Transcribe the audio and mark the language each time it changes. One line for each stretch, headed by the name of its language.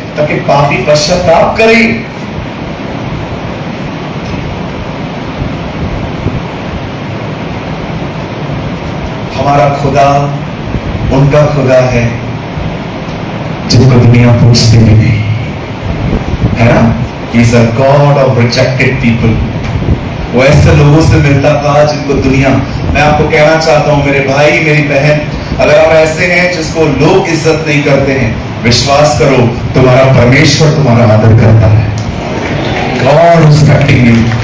Hindi: ताकि पापी पश्चाताप करें। हमारा खुदा उनका खुदा है जिनको दुनिया पूछती भी नहीं, है ना?
English: He is a God of rejected people।
Hindi: वो ऐसे लोगों से मिलता था जिनको दुनिया, मैं आपको कहना चाहता हूं मेरे भाई मेरी बहन, अगर आप ऐसे हैं जिसको लोग इज्जत नहीं करते हैं, विश्वास करो तुम्हारा परमेश्वर तुम्हारा आदर करता है।
English: God is respecting you।